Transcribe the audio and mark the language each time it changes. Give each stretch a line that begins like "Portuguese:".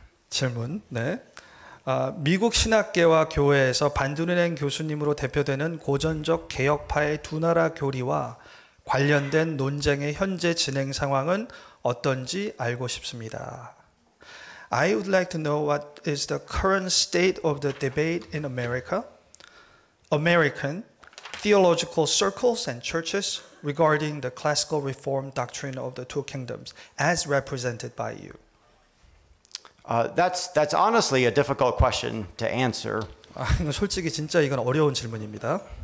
Korean: 질문. 네. 미국 신학계와 교회에서 반드룬행 교수님으로 대표되는 고전적 개혁파의 두 나라 교리와 관련된 논쟁의 현재 진행 상황은 어떤지 알고 싶습니다.
English: I would like to know what is the current state of the debate in America, American theological circles and churches regarding the classical reform doctrine of the two kingdoms as represented by you. That's honestly a difficult question to answer.
Korean: 솔직히 진짜 이건 어려운 질문입니다.